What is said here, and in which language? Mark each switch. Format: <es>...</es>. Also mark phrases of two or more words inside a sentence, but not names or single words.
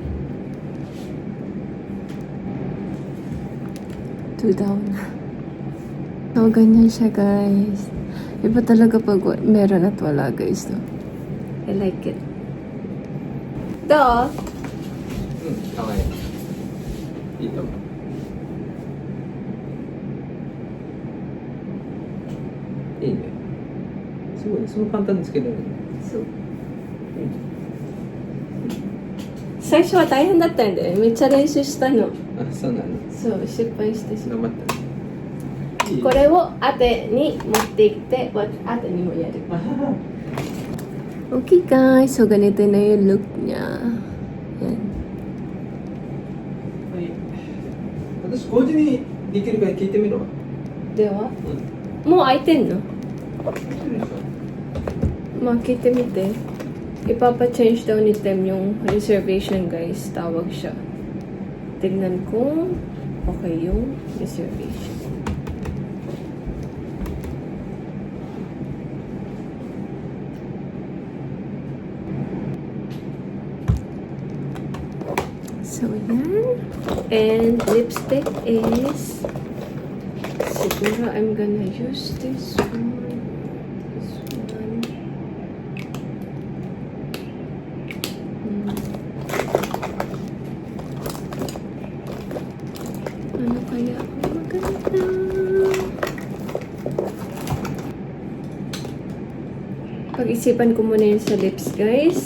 <en>2 down.</en> <tl>So, ganyan siya, guys. Iba talaga pag meron at wala, guys.</tl> <en>No? I like it. Do?</en> <ja>かわいい。いいと思う。いいね。すごい、その簡単につけられる。そう。最初は大変だったんで、めっちゃ練習したの。あ、そうなの。そう、失敗してしまう。頑張ったね。いいこれを当てに持っていって、当てにもやる。</ja> <en>Okay guys,</en> <tl>so ganito na yung look niya. Yan.</tl> <ja>はい。私、5時にできるか聞いてみろ。では、うん。もう開いてんの？聞いてるでしょ。まあ、聞いてみて。</ja> <tl>Ipapa-change daw ni Tem yung reservation, guys. Tawag siya. Tignan kung okay yung reservation. So, yan.</tl> <en>And lipstick is... Siguro I'm gonna use this one.</en> <tl>Ano kaya ang maganda? Pag-isipan ko muna yun sa lips, guys.</tl>